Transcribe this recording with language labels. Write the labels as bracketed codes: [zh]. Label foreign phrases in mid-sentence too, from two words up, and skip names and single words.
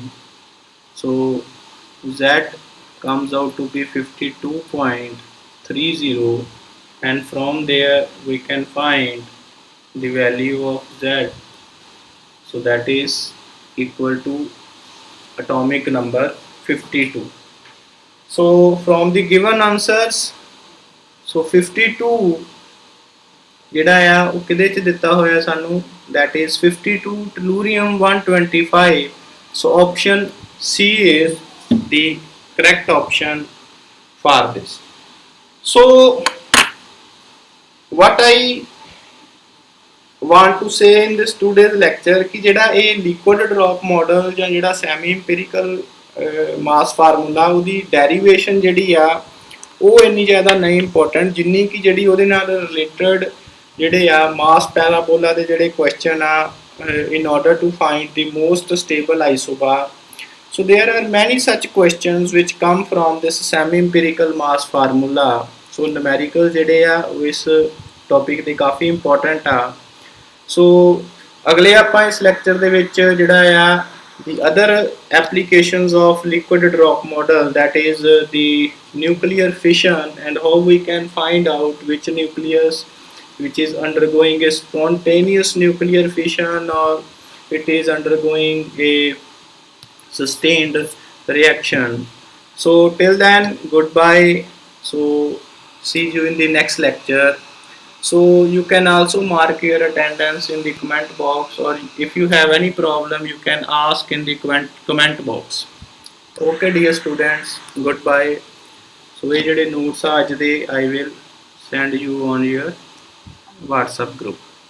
[en] So Z comes out to be 52.30, and from there we can find the value of Z. So that is equal to atomic number 52. So from the given answers, so [pa] 52 ਜਿਹੜਾ ਆ ਉਹ ਕਿਹਦੇ ਚ ਦਿੱਤਾ ਹੋਇਆ ਸਾਨੂੰ, [en] that is 52 tellurium 125. So option C is the correct option for this. So what I want to say in this today's lecture [pa] कि ਜਿਹੜਾ ਇਹ [en] liquid drop model [pa] ਜਾਂ ਜਿਹੜਾ [en] semi empirical mass formula [pa] ਉਹਦੀ derivation ਜਿਹੜੀ ਆ ਉਹ ਇੰਨੀ ਜ਼ਿਆਦਾ ਨਹੀਂ ਇੰਪੋਰਟੈਂਟ ਜਿੰਨੀ ਕਿ ਜਿਹੜੀ ਉਹਦੇ ਨਾਲ ਰਿਲੇਟਡ ਜਿਹੜੇ ਆ [en] mass parabola [pa] ਦੇ ਜਿਹੜੇ ਕੁਐਸਚਨ ਆ [en] in order to find the most stable isobar. So there are many such questions which come from this semi-empirical mass formula. So numerical [pa] ਜਿਹੜੇ ਆ ਉਹ ਇਸ ਟੌਪਿਕ ਦੇ ਕਾਫੀ ਇੰਪੋਰਟੈਂਟ ਆ. [en] So [pa] ਅਗਲੇ ਆਪਾਂ ਇਸ ਲੈਕਚਰ ਦੇ ਵਿੱਚ ਜਿਹੜਾ ਆ [en] the other applications of liquid drop model, that is the nuclear fission and how we can find out which nucleus which is undergoing a spontaneous nuclear fission or it is undergoing a sustained reaction. So till then, goodbye. So see you in the next lecture. So you can also mark your attendance in the comment box, or if you have any problem you can ask in the comment box. Okay dear students, goodbye. So [pa] ਇਹ ਜਿਹੜੇ [en] notes [pa] ਆ ਅੱਜ ਦੇ [en] I will send you on your WhatsApp group.